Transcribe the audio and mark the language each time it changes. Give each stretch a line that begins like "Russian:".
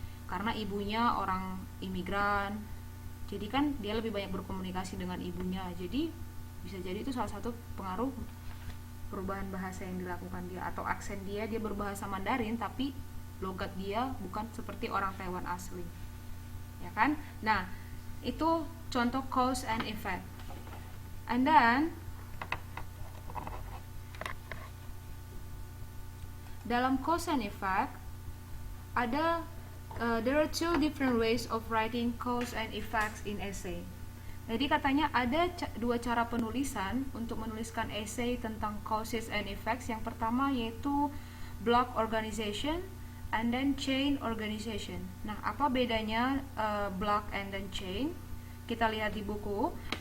Indonesian: Karena ibunya orang imigran, jadi kan dia lebih banyak berkomunikasi dengan ibunya. Jadi bisa jadi itu salah satu pengaruh perubahan bahasa yang dilakukan dia, atau aksen dia berbahasa Mandarin tapi logat dia bukan seperti orang Taiwan asli, ya kan? Nah, itu contoh cause and effect.
English: And then
Indonesian: dalam
English: cause and effect
Indonesian: ada
English: there are two different ways of writing cause and effects in essay.
Indonesian: Jadi katanya ada dua cara penulisan untuk menuliskan essay tentang causes and effects. Yang pertama yaitu block organization and then chain organization. Nah, apa bedanya block and then chain? Kita lihat di buku.